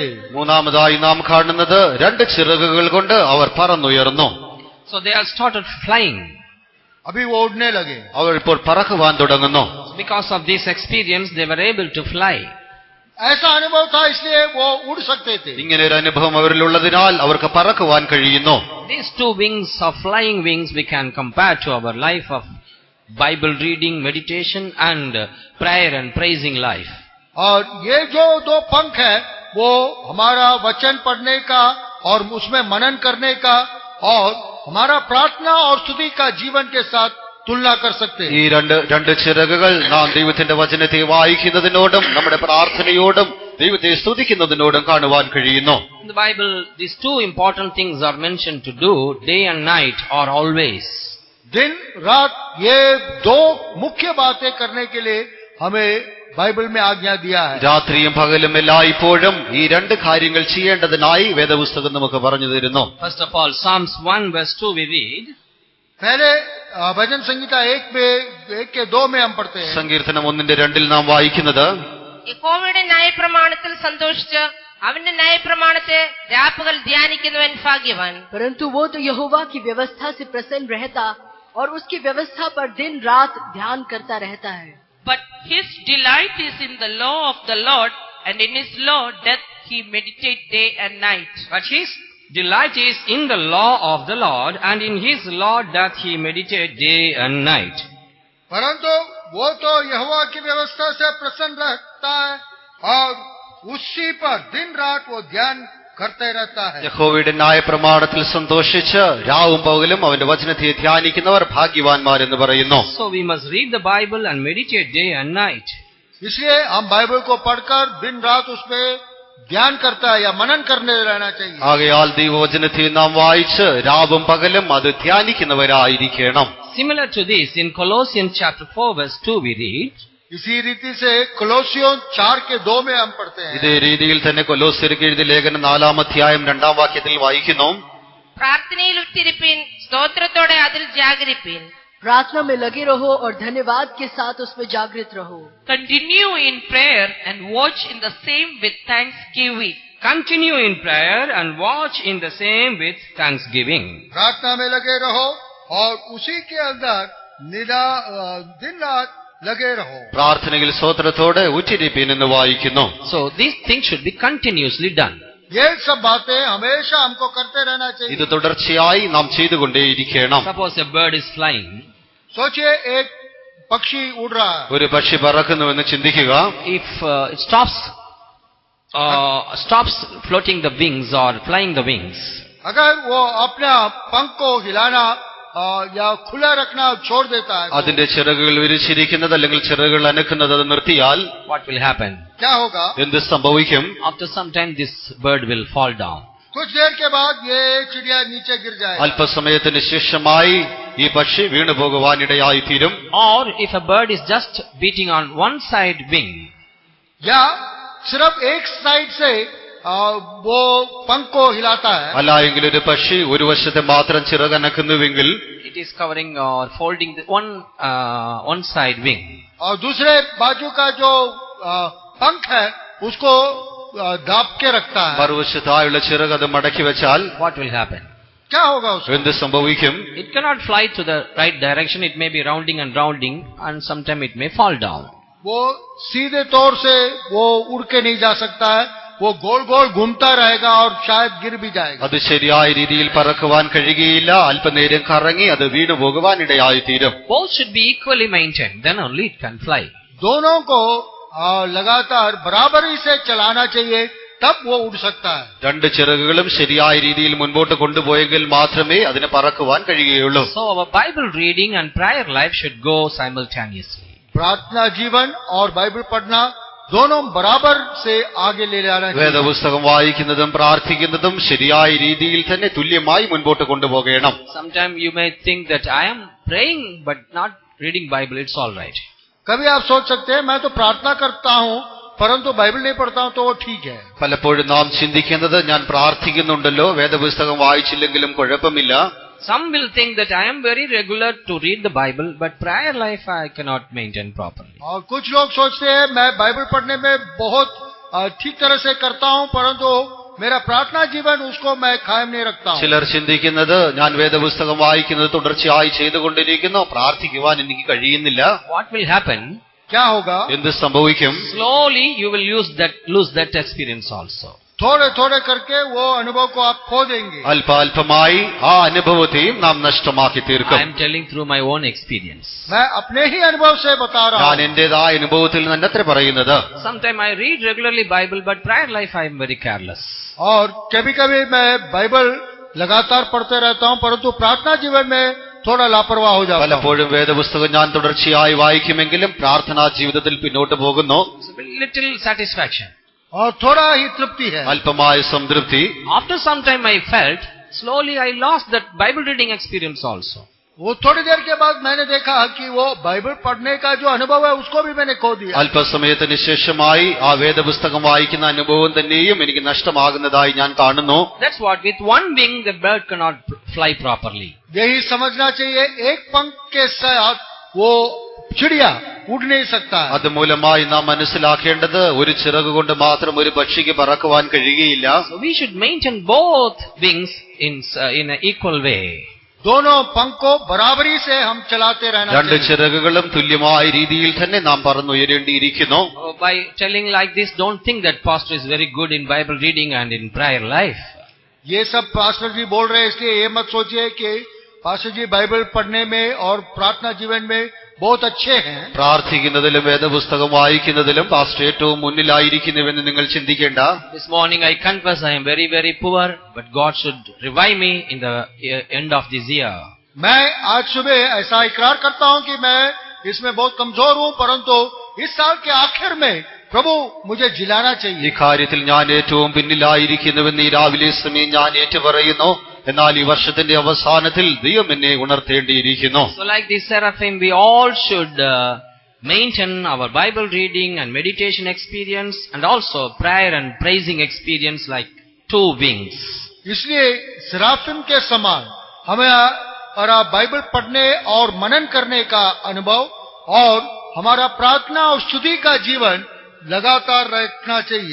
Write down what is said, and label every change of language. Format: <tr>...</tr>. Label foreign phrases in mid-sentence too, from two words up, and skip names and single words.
<ml>മൂന്നാമതായി നാം കാണുന്നത് 2 ചിറകുകൾ കൊണ്ട് അവർ പറന്നുയർന്നു.</ml> <en>So they have started flying.</en> <hi>अभी वो उड़ने लगे.</hi> <ml>അവർ ഇപ്പോൾ പറക്കുവാൻ തുടങ്ങുന്നു.</ml> <en>Because of this experience, they were able to fly.</en> <hi>ऐसा अनुभव था इसलिए वो उड़ सकते थे.</hi> <ml>ഇങ്ങനെ ഒരു അനുഭവം അവരിലുള്ളതിനാൽ അവർക്ക് പറക്കുവാൻ കഴിയുന്നു.</ml> <en>These 2 wings of flying wings we can compare to our life of Bible reading, meditation and prayer and praising life.</en> <hi>और ये जो 2 पंख है वो हमारा वचन पढ़ने का और उसमें मनन करने का और हमारा प्रार्थना और स्तुति का जीवन के साथ तुलना कर सकते हैं.</hi> <ml>ഈ രണ്ട് ചിറകുകൾ നാം ദൈവത്തിന്റെ വചനത്തെ വായിക്കുന്നതിനോടും നമ്മുടെ പ്രാർത്ഥനയോടും ദൈവത്തെ സ്തുതിക്കുന്നതിനോടും കാണുവാൻ കഴിയുന്നു.</ml> <en>In the Bible, these 2 important things are mentioned to do day and night or always.</en> <hi>दिन रात ये 2 मुख्य बातें करने के लिए हमें बाइबल में आज्ञा दिया है।</hi> <ml>രാത്രിയും പകലും എല്ലായ്പ്പോഴും ഈ രണ്ട് കാര്യങ്ങൾ ചെയ്യേണ്ടതിനായി വേദപുസ്തകം നമുക്ക് പറഞ്ഞു തരുന്നു.</ml> <en>First of all, Psalms 1 verse 2 we read.</en> <hi>पहले भजन संहिता 1 के 2 में हम पढ़ते हैं.</hi> <ml>സങ്കീർത്തനം 1:2 നാം വായിക്കുന്നത്, യഹോവയുടെ ന്യായപ്രമാണത്തിൽ സന്തോഷിച്ച് അവന്റെ ന്യായപ്രമാണത്തെ രാപ്പകൽ ധ്യാനിക്കുന്നവൻ ഭാഗ്യവാൻ.</ml> <hi>परंतु वो तो यहोवा की व्यवस्था से प्रसन्न रहता और उसकी व्यवस्था पर दिन रात ध्यान करता रहता है.</hi> <en>But his delight is in the law of the Lord, and in his law doth he meditate day and night. But his delight is in the law of the Lord, and in his law doth he meditate day and night.</en> <hi>परंतु वो तो यहोवा की व्यवस्था से प्रसन्न रहता है और उसी पर दिन रात वो ध्यान करते रहता है.</hi> <ml>യഹോവയുടെ ന്യായപ്രമാണത്തിൽ സന്തോഷിച്ച് രാവും പകലും അവന്റെ വചനത്തെ ധ്യാനിക്കുന്നവർ ഭാഗ്യവാന്മാരെന്ന് പറയുന്നു.</ml> <en>So we must read the Bible and meditate day and night.</en> <hi>इसलिए हम बाइबल को पढ़कर दिन रात उसमें ध्यान करता है या मनन करने रहना चाहिए.</hi> <ml>ആകയാൽ ദൈവവചനത്തെ നാം വായിച്ച് രാവും പകലും അത് ധ്യാനിക്കുന്നവരായിരിക്കണം.</ml> <en>Similar to this, in Colossians chapter 4 verse 2 we read.</en> <hi>इसी रीति से कोलोसियों 4 के 2 में हम पढ़ते हैं.</hi> <ml>ഇതേ രീതിയിൽ തന്നെ കൊലോസ്യർക്ക് എഴുതിയ ലേഖനം 4-ാം അധ്യായം 2-ാം വാക്യത്തിൽ വായിക്കുന്നു, പ്രാർത്ഥനയിൽ ഉറ്റിരിപ്പീൻ, സ്തോത്രത്തോടെ അതിൽ ജാഗരിപ്പീൻ.</ml> <hi>प्रार्थना में लगे रहो और धन्यवाद के साथ उसमें जागृत रहो.</hi> <en>Continue in prayer and watch in the same with thanksgiving. Continue in prayer and watch in the same with thanksgiving.</en> <hi>प्रार्थना में लगे रहो और उसी के अंदर दिन रात लगे रहो.</hi> <ml>പ്രാർത്ഥനയിൽ സ്തോത്രത്തോടെ ഉറ്റിരിപ്പീൻ എന്ന് വായിക്കുന്നു.</ml> <en>So these things should be continuously done.</en> <hi>ये सब बातें हमेशा हमको करते रहना चाहिए.</hi> <ml>ഇത് തുടർച്ചയായി നാം ചെയ്തുകൊണ്ടേയിരിക്കണം.</ml> <en>Suppose a bird is flying.</en> <hi>सोचिए एक पक्षी उड़ रहा है.</hi> <ml>ഒരു പക്ഷി പറക്കുന്നുവെന്ന് ചിന്തിക്കുക.</ml> <en>If it stops floating the wings or flying the wings,</en> <hi>अगर वो अपना पंख को हिलाना या खुला रखना छोड़ देता है,</hi> <ml>അതിന്റെ ചിറകുകൾ വിരിച്ചിരിക്കുന്നത് അല്ലെങ്കിൽ ചിറകുകൾ അനക്കുന്നത് അത് നിർത്തിയാൽ</ml> <en>what will happen?</en> <hi>क्या होगा?</hi> <ml>എന്ത് സംഭവിക്കും?</ml> <en>After some time this bird will fall down.</en> <hi>कुछ देर के बाद ये चिड़िया नीचे गिर जाएगा.</hi> <ml>അല്പസമയത്തിന് ശേഷമായി ഈ പക്ഷി വീണു പോകുവാനിടയായി തീരും.</ml> <en>Or if a bird is just beating on one side wing,</en> <hi>या सिर्फ एक साइड से वो पंख को हिलाता है,</hi> <ml>അല്ല എങ്കിൽ ഒരു പക്ഷി ഒരു വശത്തെ മാത്രം ചിറകനക്കുന്നുവെങ്കിൽ</ml> <en>it is covering or folding the one side wing.</en> <hi>और दूसरे बाजू का जो पंख है उसको दाब के रखता है.</hi> <ml>മറുവശത്തായുള്ള ചിറക് അത് മടക്കി വെച്ചാൽ</ml> <en>What will happen?</en> <hi>क्या होगा उसको?</hi> <ml>എന്ത് സംഭവിക്കും?</ml> <en>It cannot fly to the right direction. It may be rounding and sometime it may fall down.</en> <hi>वो सीधे तौर से वो उड़ के नहीं जा सकता है, वो गोल गोल घूमता रहेगा और शायद गिर भी जाएगा.</hi> <ml>അത് ശരിയായ രീതിയിൽ പറക്കുവാൻ കഴിയുകയില്ല. അല്പനേരം കറങ്ങി അത് വീണു പോകുവാനിടയായി തീരും.</ml> <en>Both should be equally maintained, then only it can fly.</en> <hi>दोनों को लगातार बराबरी से चलाना चाहिए, तब वो उड़ सकता है.</hi> <ml>രണ്ട് ചിറകുകളും ശരിയായ രീതിയിൽ മുൻപോട്ട് കൊണ്ടുപോയെങ്കിൽ മാത്രമേ അതിന് പറക്കുവാൻ കഴിയുകയുള്ളൂ.</ml> <en>So our Bible reading and prayer life should go simultaneously.</en> <hi>प्रार्थना जीवन और बाइबल पढ़ना दोनों बराबर से आगे ले जाना चाहिए.</hi> <ml>വേദപുസ്തകം വായിക്കുന്നതും പ്രാർത്ഥിക്കുന്നതും ശരിയായ രീതിയിൽ തന്നെ തുല്യമായി മുൻപോട്ട് കൊണ്ടുപോകണം.</ml> <en>Sometimes you may think that I am praying but not reading Bible, it's all right.</en> <hi>कभी आप सोच सकते हैं मैं तो प्रार्थना करता हूँ परंतु बाइबल नहीं पढ़ता हूँ तो वो ठीक है.</hi> <ml>പലപ്പോഴും നാം ചിന്തിക്കുന്നത് ഞാൻ പ്രാർത്ഥിക്കുന്നുണ്ടല്ലോ വേദപുസ്തകം വായിച്ചില്ലെങ്കിലും കുഴപ്പമില്ല.</ml> <en>Some will think that I am very regular to read the Bible, but prayer life I cannot maintain properly.</en> <hi>और कुछ लोग सोचते हैं मैं बाइबल पढ़ने में बहुत ठीक तरह से करता हूँ परंतु मेरा प्रार्थना जीवन उसको मैं कायम नहीं रखता हूँ.</hi> <ml>ചിലർ ചിന്തിക്കുന്നത് ഞാൻ വേദപുസ്തകം വായിക്കുന്നത് തുടർച്ചയായി ചെയ്തുകൊണ്ടിരിക്കുന്നു, പ്രാർത്ഥിക്കുവാൻ എനിക്ക് കഴിയുന്നില്ല.</ml> <en>What will happen?</en> <hi>क्या होगा?</hi> <ml>എന്ത് സംഭവിക്കും?</ml> <en>Slowly you will lose that experience also.</en> <hi>थोड़े थोड़े करके वो अनुभव को आप खो देंगे.</hi> <ml>അല്പാൽപമായി ആ അനുഭവത്തെയും നാം നഷ്ടമാക്കി</ml> <en>I</en> <ml>തീർക്കും.</ml> <en>am telling through my own experience.</en> <hi>मैं अपने ही अनुभव से बता रहा</hi> <ml>ഞാൻ</ml> <hi>हूँ.</hi> <ml>എന്റേതായ അനുഭവത്തിൽ നിന്ന് അത്ര പറയുന്നത്.</ml> <en>Sometimes I read regularly Bible, but prayer life I am very careless.</en> <hi>और कभी कभी मैं बाइबल लगातार पढ़ते रहता हूँ परंतु प्रार्थना जीवन में थोड़ा लापरवाह हो जाता हूँ.</hi> <ml>പലപ്പോഴും വേദപുസ്തകം ഞാൻ തുടർച്ചയായി വായിക്കുമെങ്കിലും പ്രാർത്ഥനാ ജീവിതത്തിൽ പിന്നോട്ട് പോകുന്നു.</ml> <en>It's a little satisfaction.</en> <hi>और थोड़ा ही तृप्ति है.</hi> <ml>അല്പമായ സംതൃപ്തി.</ml> <en>After some time I felt, slowly I lost that Bible reading experience also.</en> <hi>वो थोड़ी देर के बाद मैंने देखा कि वो बाइबल पढ़ने का जो अनुभव है उसको भी मैंने खो दिया.</hi> <ml>അല്പസമയത്തിന് ശേഷമായി ആ വേദപുസ്തകം വായിക്കുന്ന അനുഭവം തന്നെയും എനിക്ക് നഷ്ടമാകുന്നതായി ഞാൻ കാണുന്നു.</ml> <en>That's what, with one wing the bird cannot fly properly.</en> <hi>यही समझना चाहिए, एक पंख के साथ वो चिड़िया उड़ नहीं सकता.</hi> <ml>അതുമൂലമായി നാം മനസ്സിലാക്കേണ്ടത് ഒരു ചിറക് കൊണ്ട് മാത്രം ഒരു പക്ഷിക്ക് പറക്കുവാൻ കഴിയുകയില്ല.</ml> <en>So we should maintain both wings in an equal way.</en> <hi>दोनों पंख को बराबरी से हम चलाते रहना</hi> <ml>രണ്ട്</ml> <hi>चाहिए.</hi> <ml>ചിറകുകളും തുല്യമായ രീതിയിൽ തന്നെ നാം പറന്നുയരേണ്ടിയിരിക്കുന്നു.</ml> <en>By telling like this, don't think that pastor is very good in Bible reading and in prayer life.</en> <hi>ये सब पास्टर जी बोल रहे हैं, इसलिए ये मत सोचिए कि पास्टर जी बाइबल पढ़ने में और प्रार्थना जीवन में बहुत अच्छे हैं.</hi> <ml>പ്രാർത്ഥിക്കുന്നതിലും വേദപുസ്തകം വായിക്കുന്നതിലും പാസ്റ്റർ ഏറ്റവും മുന്നിലായിരിക്കുന്നുവെന്ന് നിങ്ങൾ ചിന്തിക്കേണ്ട.</ml> <en>This morning I confess I am very, very poor, but God should revive me in the end of this year.</en> <hi>मैं आज सुबह ऐसा इकरार करता हूं कि मैं इसमें बहुत कमजोर हूं, परंतु इस साल के आखिर में प्रभु मुझे जिलाना</hi> <ml>ഈ</ml> <hi>चाहिए.</hi> <ml>കാര്യത്തിൽ ഞാൻ ഏറ്റവും പിന്നിലായിരിക്കുന്നുവെന്ന് ഈ രാവിലെ സമയം ഞാൻ ഏറ്റുപറയുന്നു. എന്നാൽ ഈ വർഷത്തിന്റെ അവസാനത്തിൽ ദൈവം എന്നെ ഉണർത്തേണ്ടിയിരിക്കുന്നു.</ml> <en>So like this seraphim, we all should maintain our Bible reading and meditation experience and also prayer and praising experience like two wings.</en> <hi>इसलिए सराफिम के समान हमें हमारा बाइबल पढ़ने और मनन करने का अनुभव और हमारा प्रार्थना और स्तुति का जीवन लगातार रखना चाहिए.</hi>